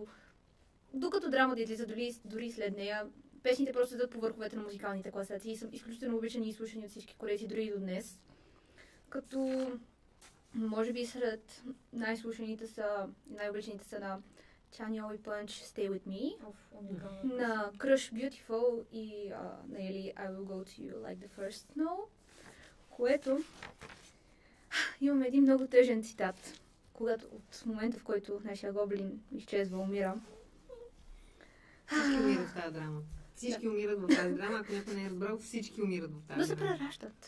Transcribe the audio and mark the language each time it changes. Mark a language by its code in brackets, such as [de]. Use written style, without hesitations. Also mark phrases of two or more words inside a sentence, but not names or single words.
[bg] Докато драмата излиза, дори след нея, песните просто седат по върховете на музикалните класации и са изключително обичани и слушани от всички корейци, дори и до днес. Като, може би сред най-слушаните са, най-обичаните са на Chanyeol и Punch Stay With Me, Уникална на Crush Beautiful и на Eli I Will Go To You Like The First Snow, което имаме един много тъжен цитат, когато от момента, в който нашия гоблин изчезва, умира. Всички умират в тази драма. Всички умират в тази драма. Ако някой не е разбрал, всички умират в тази Да се драма. прераждат.